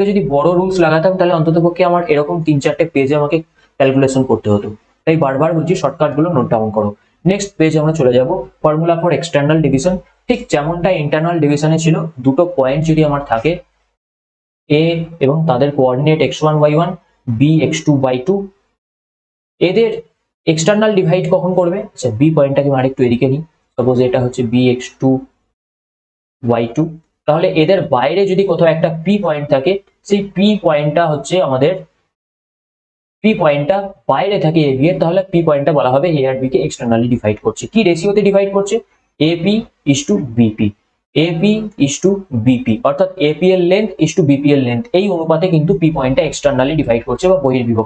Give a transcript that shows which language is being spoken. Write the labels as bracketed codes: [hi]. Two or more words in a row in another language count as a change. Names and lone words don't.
[bn] যদি বড় রুলস লাগাতাম তাহলে অন্ততপক্ষে আমার এরকম 3-4টে পেজে আমাকে ক্যালকুলেশন করতে হতো তাই বারবার বলছি শর্টকাট গুলো নোট ডাউন করো [en] next page [bn] আমরা চলে যাব [en] formula for external division [bn] ঠিক যেমনটা [en] internal division-e [bn] ছিল দুটো পয়েন্ট যদি আমার থাকে এ এবং তাদের কোঅর্ডিনেট x1 y1 b x2 y2 এদের [en] external divide [bn] কখন করবে আচ্ছা বি পয়েন্টটাকে আমি আরেকটু এদিকে নিই সাপোজ এটা হচ্ছে b x2 y2 তাহলে এদের বাইরে যদি কোথাও একটা p পয়েন্ট থাকে সেই p পয়েন্টটা হচ্ছে আমাদের p পয়েন্টটা বাইরে থাকে ab এর তাহলে p পয়েন্টটা বলা হবে a আর b কে [en] externally divide [bn] করছে কি রেশিওতে ডিভাইড করছে ap bp ap bp অর্থাৎ ap এর লেন্থ bp এর লেন্থ এই অনুপাতে কিন্তু p পয়েন্টটা [en] externally divide [bn] করছে বা বহির্বিভক্ত